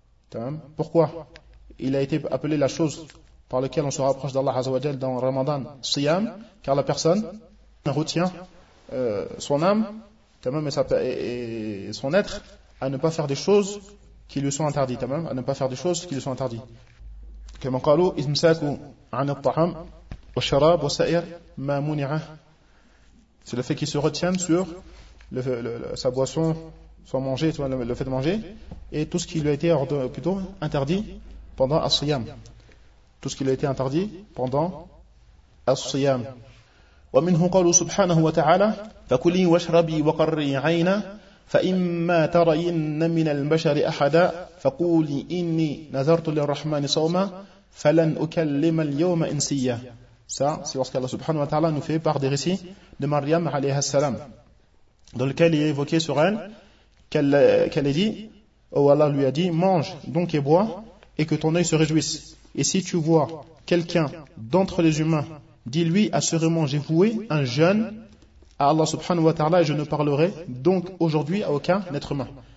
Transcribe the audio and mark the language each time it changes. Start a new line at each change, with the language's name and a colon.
French: تمام؟ pourquoi il a été appelé la chose par laquelle on se rapproche d'Allah عز وجل dans Ramadan, siyam, car la personne retient son âme, تمام, et son être à ne pas faire des choses qui lui sont interdites, تمام, à ne pas faire des choses qui lui sont interdites.
Arabic: كما قالوا امساكوا عن الطعام والشراب وسائر ما منع.
French: C'est le fait qu'ils se retiennent sur sa boisson, son manger, le fait de manger, et tout ce qui lui a été plutôt interdit pendant As-Siyam. Tout ce qui lui a été interdit pendant As-Siyam.
Arabic: ومنه قال سبحانه وتعالى فكلي واشربي وقري عينا فإما ترين من البشر أحدا فقولي إني نذرت للرحمن صوما فلن أكلم اليوم إنسيا.
French: Ça, c'est lorsqu'Allah subhanahu wa ta'ala nous fait part des récits de Maryam alayha salam. dans lequel il est évoqué sur elle qu'elle a dit, oh Allah lui a dit, mange donc et bois, et que ton œil se réjouisse. Et si tu vois quelqu'un d'entre les humains, dis-lui assurément, j'ai voué un jeûne à Allah subhanahu wa ta'ala, et je ne parlerai donc aujourd'hui à aucun être humain.